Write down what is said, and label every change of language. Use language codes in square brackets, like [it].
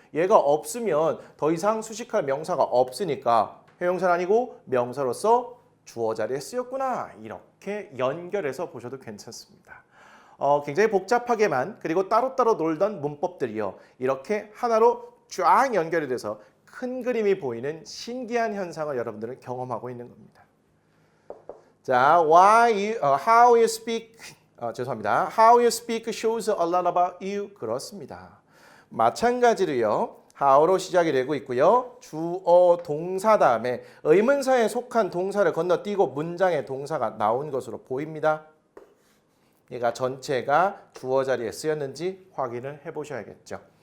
[ko] 얘가 없으면 더 이상 수식할 명사가 없으니까 형용사는 아니고 명사로서 주어 자리에 쓰였구나. 이렇게 연결해서 보셔도 괜찮습니다. 굉장히 복잡하게만 그리고 따로따로 놀던 문법들이요. 이렇게 하나로 쫙 연결이 돼서 큰 그림이 보이는 신기한 현상을 여러분들은 경험하고 있는 겁니다. 자, [en] how you speak, [ko] 죄송합니다. [en] How you speak shows a lot about you. [ko] 그렇습니다. 마찬가지로요. how로 시작이 되고 있고요. 주어, 동사 다음에 의문사에 속한 동사를 건너뛰고 문장의 동사가 나온 것으로 보입니다. 얘가 전체가 주어 자리에 쓰였는지 확인을 해보셔야겠죠.